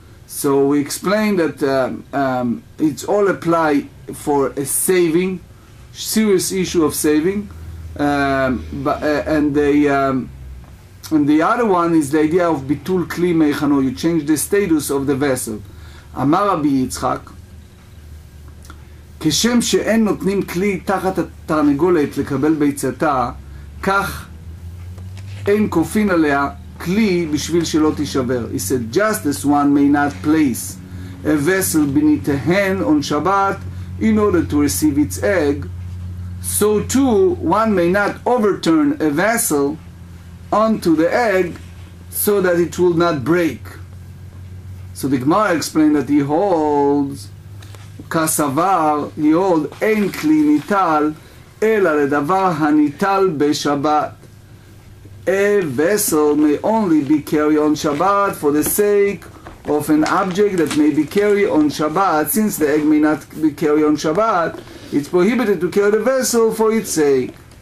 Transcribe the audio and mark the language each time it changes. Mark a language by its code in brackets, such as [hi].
[en] So we explained that it's all apply for a saving, serious issue of saving, and the other one is the idea of bitul kli meichano. You change the status of the vessel. [he] Amar Rabbi Yitzchak, כשם שאין נותנים כלי תחת התרנגולת לקבל ביצתה, כך אין כופין עליה כלי בשביל שלא תישבר. [en] He said, just as one may not place a vessel beneath a hen on Shabbat in order to receive its egg, so too one may not overturn a vessel onto the egg so that it will not break. So the GEMARA explained that he holds [he] כסבר, [en] he hold, [he] אין כלי ניטל, אלא לדבר הניטל בשבת. [en] A vessel may only be carried on Shabbat for the sake of an object that may be carried on Shabbat. Since the egg may not be carried on Shabbat, it's prohibited to carry the vessel for its sake.